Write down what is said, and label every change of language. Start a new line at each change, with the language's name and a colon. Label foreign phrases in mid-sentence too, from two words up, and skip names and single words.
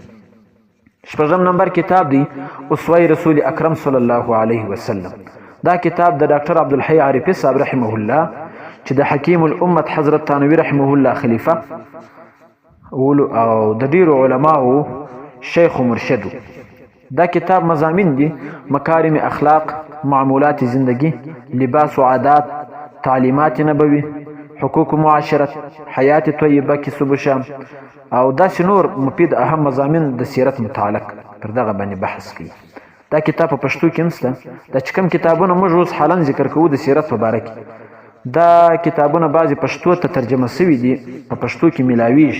Pashto: 6م نمبر کتاب دی اسوه رسول اکرم
Arabic: صلی الله علیه وسلم.
Pashto: دا کتاب د ډاکټر عبدالحی عارفی صاحب
Arabic: رحمه الله
Pashto: چې د حکیم الامت حضرت تانوی
Arabic: رحمه الله
Pashto: خلیفه او د ډیرو علماو شیخ و مرشد. دا کتاب مضامین دي مکارم اخلاق، معمولات زندگی، لباس و عادات، تعلیمات نبوی، حقوق معاشرت، حیات طیبه کسب و شام، او داسې نور مفید اهم مضامین د سیرت متعلق پر دغه باندې بحث کوي. دا کتاب په پښتو کې هم شته. دا چې کوم کتابونه موږ اوس حالا ذکر کوو د سیرت په باره کې، دا کتابونه بعضې پښتو ته ترجمه شوي دي، په پښتو کې میلاویږي.